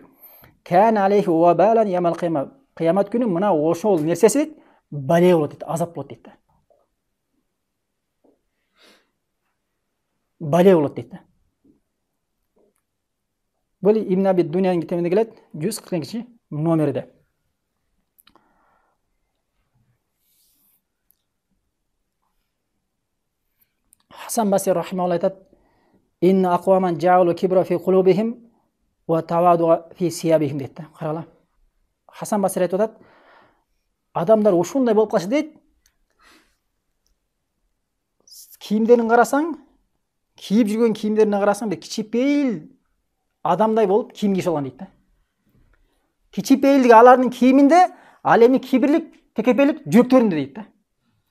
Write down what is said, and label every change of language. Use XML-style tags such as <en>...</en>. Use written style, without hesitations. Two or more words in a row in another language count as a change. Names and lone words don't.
<ar>كان عليه وبالا يوم القيامة.</ar> <ky>Кыямат күнү мына ошол нерсеси дейт, бале болот дейт, азап болот дейт. Бале болот дейт. Бул Ибн Аби Дунянын китебинде келет, 140 номерде. Хасан Басир рахимахулла айтат:</ky> <ar>"إن أقواما جعلوا الكبر في قلوبهم والتواضع في ثيابهم"</ar> <ky>дейт. Карагыла. Хасан Басир айтып атат, адамдар ушундай болуп калышы дейт. Кийимдерин карасаң, кийип жүргөн кийимдерине карасаң, бир кичипейил адамдай болуп кийим кийип алган дейт. Кичипейилдик алардын кийиминде, ал эми кибирлик, текепелик жүрөктөрүндө дейт.</ky>